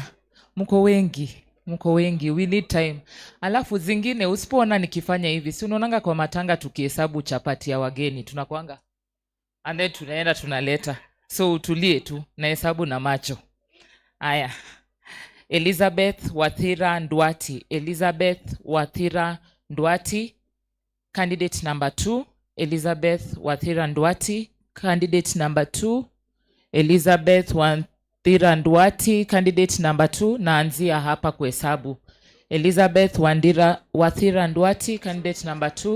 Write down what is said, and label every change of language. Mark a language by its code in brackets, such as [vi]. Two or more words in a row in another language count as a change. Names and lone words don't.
[sw] Mko wengi, [en] we need time. [sw] Alafu zingine usipoona nikifanya hivi, si unaonanga kwa matanga tukihesabu chapati ya wageni, tunakuanga [en] and then [sw] tunaenda tunaleta. So utulie tu na hesabu na macho. Aya. [en] Elizabeth Wathira Ndwati, candidate number 2. Elizabeth Wathira Ndwati, candidate number 2. Elizabeth Wathira Ndwati, candidate number 2. [sw] Naanzia hapa kuhesabu. [en] Elizabeth Wathira Ndwati, candidate number 2.